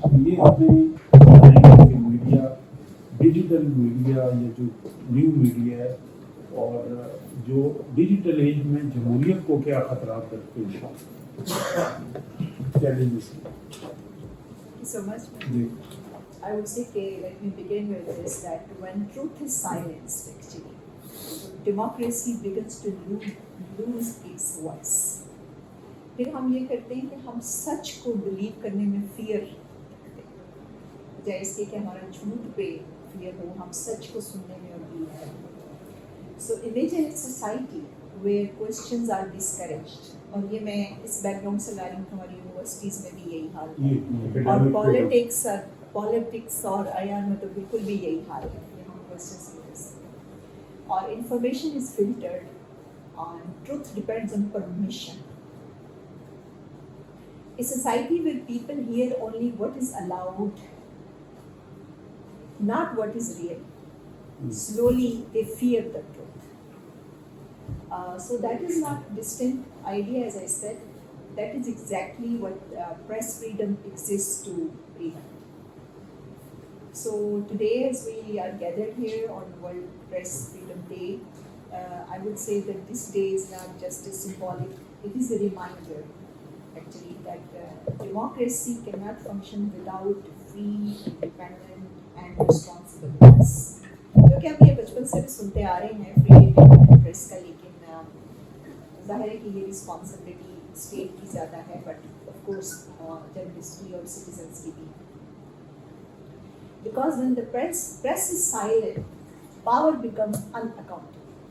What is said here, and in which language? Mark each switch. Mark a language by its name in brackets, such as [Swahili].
[Urdu] یہ اپنے media, digital media یا جو نیو میڈیا ہے اور جو ڈیجیٹل ایج میں جمہوریت کو کیا خطرات رکھتے ہیں, challenges. [English] So much. I would say, let me begin with this, that when truth is silenced, actually, democracy begins to lose its voice. [Urdu] پھر ہم یہ کرتے ہیں کہ ہم سچ کو بلیو کرنے میں فیئر رکھتے ہیں, بجائے اس کے کہ ہمارا جھوٹ پہ فیئر ہو, ہم سچ کو سننے میں اور بلیو کریں. [English] So imagine a society where questions are discouraged. [Urdu] اور یہ میں اس بیک گراؤنڈ سے لا رہی ہوں, ہماری یونیورسٹیز میں بھی یہی حال ہے, اور پالیٹکس اور ایان میں تو بالکل بھی یہی حال ہے کہ ہم کوشچنس اور [English] information is filtered [Urdu] اور [English] Truth depends on permission. A society where people hear only what is allowed, not what is real. Slowly they fear the truth. So that is not distant idea, as I said. That is exactly what press freedom exists to prevent. So today, as we are gathered here on World Press Freedom Day, I would say that this day is not just a symbolic, it is a reminder actually that democracy cannot function without free, independent and responsible press. [Urdu] جو کہ ہم یہ بچپن سے بھی سنتے آ رہے ہیں فری انڈیپینڈنٹ پریس کا, لیکن ظاہر ہے کہ یہ رسپانسبلٹی اسٹیٹ کی زیادہ ہے, [English] but of course [Urdu] جرنلسٹ کی اور سٹیزنس کی بھی. [English] Because when the press is silent, power becomes unaccountable.